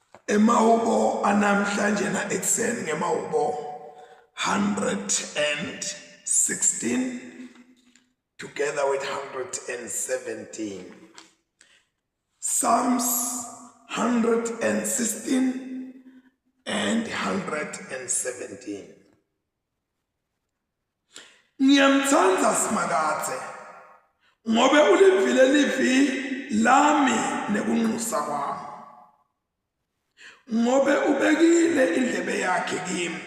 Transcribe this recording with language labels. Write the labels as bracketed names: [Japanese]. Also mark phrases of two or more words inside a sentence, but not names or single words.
[Swati] Emahubo anamhlanje na ekseni ngemahubo 116 [English] together with [Swati] 117. [English] Psalms 116 and 117. [Swati] Ngiyamthanda Simakathe ngobe ulivile livi lami nekunxusa kwami. Ngobe ubekile indlebe yakhe kimi.